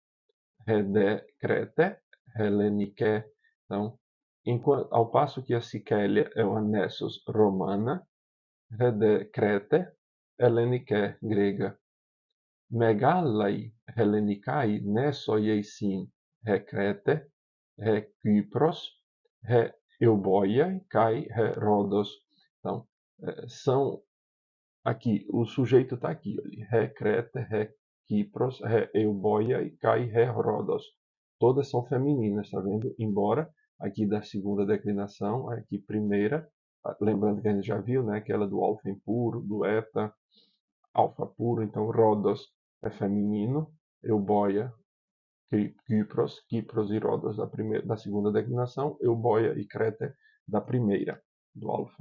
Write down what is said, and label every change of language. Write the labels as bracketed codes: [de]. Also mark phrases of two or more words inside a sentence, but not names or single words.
[el] δὲ Κρήτη, Ἑλληνική. [pt] Então, ao passo que a Sicélia é uma Nessos romana, [el] δὲ Κρήτη, Ἑλληνική [pt] grega. [el] Μεγάλαι Ἑλληνικαὶ νῆσοί εἰσιν ἡ Κρήτη, ἡ Κύπρος, ἡ Εὔβοια, καὶ ἡ Ῥόδος. [pt] Então, são aqui, o sujeito está aqui, [el] ἡ Κρήτη, ἡ Κύπρος, ἡ Εὔβοια, καὶ ἡ Ῥόδος. [pt] Todas são femininas, tá vendo? Embora aqui da segunda declinação, aqui primeira, lembrando que a gente já viu, né, aquela do alfa impuro, do eta, alfa puro, então Rodos é feminino, Euboia, Kypros e Rodos da segunda declinação, Euboia e Crete da primeira, do alfa.